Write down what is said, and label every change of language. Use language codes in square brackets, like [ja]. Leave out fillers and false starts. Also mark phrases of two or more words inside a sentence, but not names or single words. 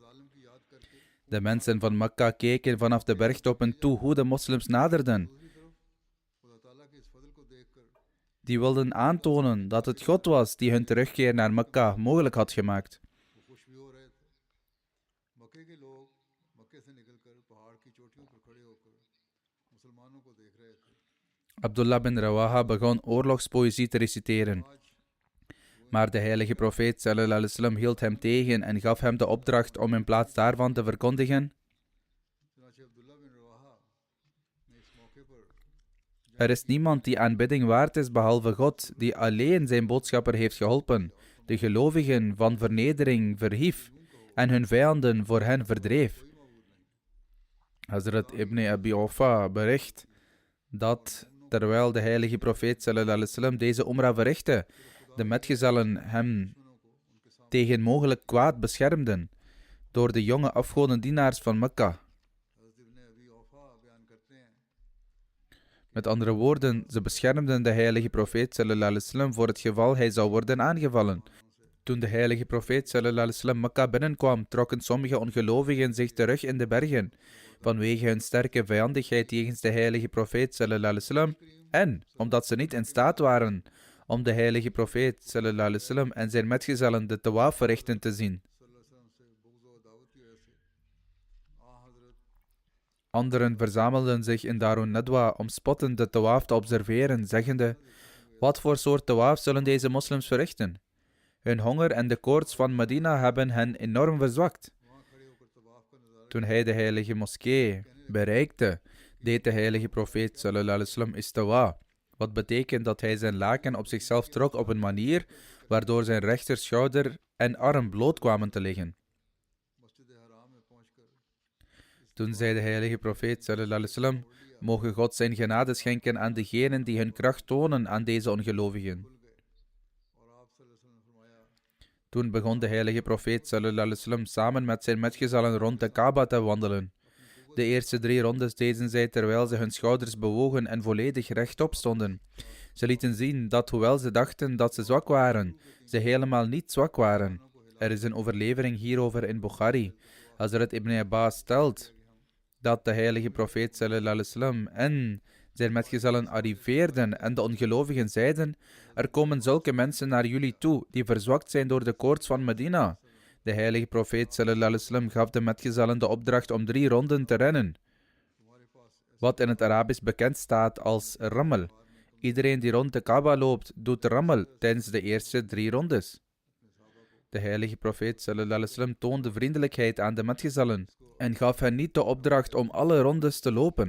[nl] De mensen van Mekka keken vanaf de bergtoppen toe hoe de moslims naderden. Die wilden aantonen dat het God was die hun terugkeer naar Mekka mogelijk had gemaakt. Abdullah bin Rawaha begon oorlogspoëzie te reciteren. Maar de heilige profeet [ar] صلى الله عليه وسلم [nl] hield hem tegen en gaf hem de opdracht om in plaats daarvan te verkondigen: Er is niemand die aanbidding waard is behalve God, die alleen zijn boodschapper heeft geholpen, de gelovigen van vernedering verhief en hun vijanden voor hen verdreef. Hazrat Ibn Abi Awfa bericht dat terwijl de heilige profeet [ar] صلى الله عليه وسلم [nl] deze umrah verrichtte, de metgezellen hem tegen mogelijk kwaad beschermden door de jonge afgodendienaars van Mekka. Met andere woorden, ze beschermden de heilige profeet [ar] صلى الله عليه وسلم [nl] voor het geval hij zou worden aangevallen. Toen de heilige profeet [ar] صلى الله عليه وسلم [nl] Mekka binnenkwam, trokken sommige ongelovigen zich terug in de bergen vanwege hun sterke vijandigheid jegens de heilige profeet [ar] صلى الله عليه وسلم [nl] en omdat ze niet in staat waren om de heilige profeet [ar] صلى الله عليه وسلم [nl] en zijn metgezellen de tawaf verrichten te zien. Anderen verzamelden zich in Darun Nadwa om spottend de tawaf te observeren, zeggende: Wat voor soort tawaf zullen deze moslims verrichten? Hun honger en de koorts van Medina hebben hen enorm verzwakt. Toen hij de heilige moskee bereikte, deed de heilige profeet [ar] صلى الله عليه وسلم [nl] istawa, wat betekent dat hij zijn laken op zichzelf trok op een manier waardoor zijn rechterschouder en arm bloot kwamen te liggen. Toen zei de heilige profeet [ar] صلى الله عليه وسلم: [nl] Mogen God zijn genade schenken aan degenen die hun kracht tonen aan deze ongelovigen. Toen begon de heilige profeet [ar] صلى الله عليه وسلم [nl] samen met zijn metgezellen rond de Kaaba te wandelen. De eerste 3 rondes deden zij terwijl ze hun schouders bewogen en volledig rechtop stonden. Ze lieten zien dat hoewel ze dachten dat ze zwak waren, ze helemaal niet zwak waren. Er is een overlevering hierover in Bukhari. Hazrat Ibn Abbas stelt dat de heilige profeet [ar] صلى الله عليه وسلم [nl] en zijn metgezellen arriveerden en de ongelovigen zeiden: er komen zulke mensen naar jullie toe die verzwakt zijn door de koorts van Medina. De heilige profeet [ar] صلى الله عليه وسلم [nl] gaf de metgezellen de opdracht om 3 ronden te rennen, wat in het Arabisch bekend staat als rammel. Iedereen die rond de Kaaba loopt, doet rammel tijdens de eerste 3 rondes. De heilige profeet [ar] صلى الله عليه وسلم [nl] toonde vriendelijkheid aan de metgezellen en gaf hen niet de opdracht om alle rondes te lopen.